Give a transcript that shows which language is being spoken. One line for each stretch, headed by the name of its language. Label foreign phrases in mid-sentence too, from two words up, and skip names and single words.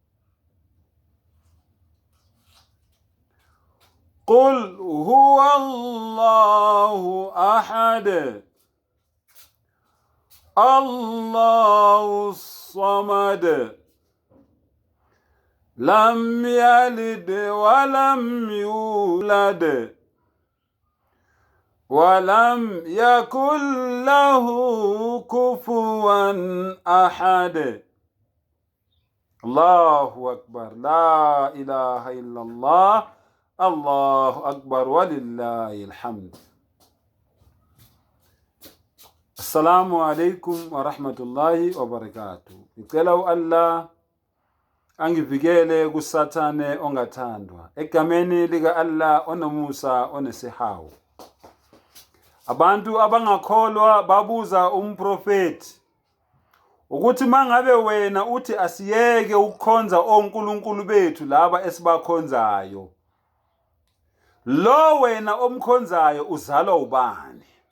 Arabic: قل هو الله أحد الله الصمد لم يلد ولم يولد ولم يكن له كفوا أحد. الله أكبر. لا إله إلا الله. الله أكبر ولله الحمد. السلام عليكم ورحمة الله وبركاته.
Zulu: Ngicela Allah angivikele kusathane ongathandwa egameni lika Allah onomusa onesihawu. Abantu abangakholwa babuza umprofeti ukuthi mangabe wena uthi asiyeke ukukhonza onkulunkulu bethu laba esibakhonzayo, lo wena omkhonzayo uzalwa ubani?